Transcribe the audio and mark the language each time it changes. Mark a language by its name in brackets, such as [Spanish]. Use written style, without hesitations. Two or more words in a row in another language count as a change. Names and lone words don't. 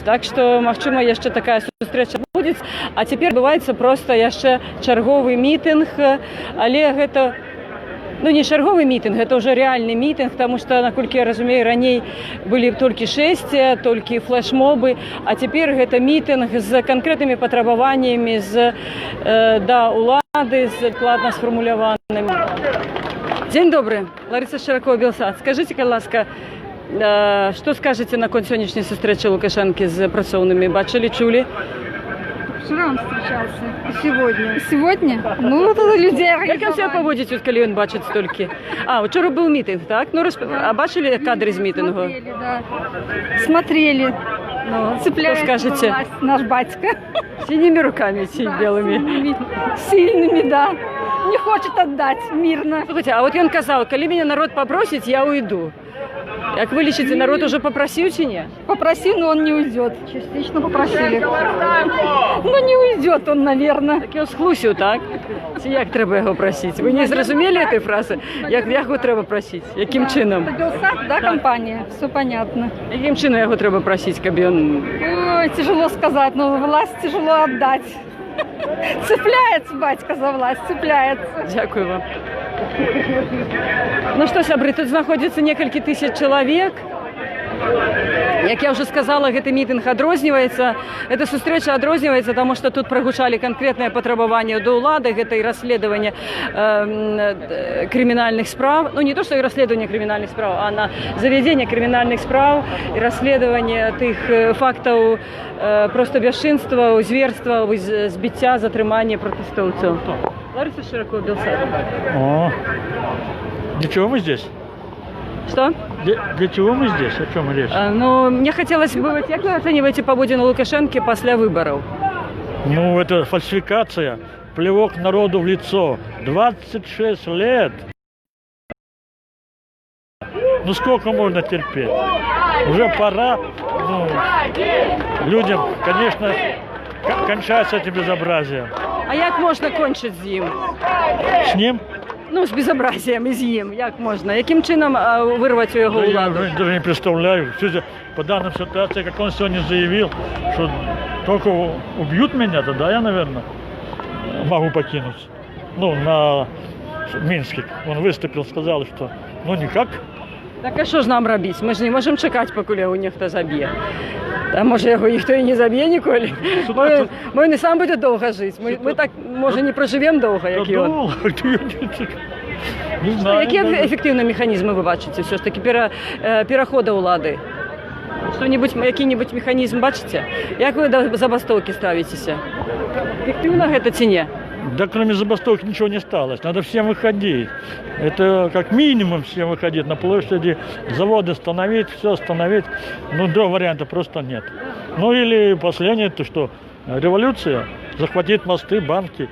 [Belarusian] Так што, магчыма, яшчэ такая сустрэча будзе. А цяпер адбываецца проста яшчэ чарговы мітынг, але гэта не чарговы мітынг, гэта ўжо рэальны мітынг, таму што, наколькі я разумею, раней былі толькі шэсце, толькі флэшмобы, а цяпер гэта мітынг з канкрэтнымі патрабаваннямі да ўлады, з дакладна сфармуляванымі. Дзень добры, Лариса Ширкова, Белсат. Скажите, ласка, што скажаце наконт сённяшняй сустрэчы Лукашэнкі з працоўнымі? Бачылі, чулі? [Russian] Вчера он встречался. Сегодня. Сегодня? Ну, вот это людей организовали. Как он себя поводит, коли он бачит столько? Вчера был митинг, так? Ну, а бачили кадры из митингу? Смотрели, да. Смотрели. Ну, Цепляется что скажете? за власть наш батька. Синими руками, белыми. Сильными, да. Не хочет отдать мирно. [Belarusian] Слухайте, а от ён казаў, калі мяне народ [Russian] попросить, я уйду. [Belarusian] Як вы лічыце, народ [Russian] уже попросил [Belarusian] чи не? [Russian] Попросил, но он не уйдет. Частично попросили. Но не уйдет он, наверное. [Belarusian] Так ён схлусіў, так? Ці як трэба яго прасіць? Вы не зразумелі [Russian] этой фразы? [Belarusian] Як яго трэба прасіць? Якім чынам? [Russian] Белсат, да, компания? Все понятно. [Belarusian] Якім чынам яго трэба прасіць, каб ён... [Russian] Ой, тяжело сказать, но власть тяжело отдать. Цепляется батька за власть, цепляется. [Ukrainian] Дякую вам. [Belarusian] Ну што, сябры, тут знаходзіцца некалькі тысяч чалавек. Як я уже сказала, гэты мітынг адрозніваецца. Эта сустрэча адрозніваецца, таму што тут прагучалі канкрэтныя патрабаванні да ўлады, гэта і расследаванне крымінальных спраў. Ну, не то, што і расследаванне крымінальных спраў, а на завядзенне крымінальных спраў і расследаванне тых фактаў проста бясчынстваў, зверстваў, збіцця, затрымання пратэстоўцаў. Лариса Широко, Белсат. [Russian] О, для чего мы здесь? Что? Для чего мы здесь? О чем речь? Ну, мне хотелось бы, как вы оцениваете поведение Лукашенко после выборов? Ну, это фальсификация, плевок народу в лицо. 26 лет. Ну, сколько можно терпеть? Уже пора, ну, людям, конечно, кончать с этим безобразием. [Ukrainian] А як можна кончити з ним? [Russian] С ним? [Ukrainian] Ну, з безобразием і з ним. Як можна? Яким чином вирвати його [Russian] Да [Ukrainian] владу? [Russian] я даже не представляю. По данным ситуации, как он сегодня заявил, что только убьют меня, тогда я, наверное, могу покинуть. Ну, на Минске. Он выступил, сказал, что ну никак. [Ukrainian] Так а що ж нам робити? Ми ж не можемо чекати, поки його ніхто заб'є. Та може його ніхто і не заб'є ніколи. Ми не сам буде довго жити. Ми так, може, не проживемо довго, як і він. Не знаю. Які ефективні механізми ви бачите все ж таки переходу влади? Який-небудь механізм бачите? Як ви до забастовки ставитеся? [Belarusian] Ефективно гэта ці не? [Russian] Да кроме забастовки ничего не осталось. Надо всем выходить. Это как минимум всем выходить на площади, заводы остановить, все остановить. Ну, другого варианта просто нет. Ну или последнее, то что революция, захватить мосты, банки.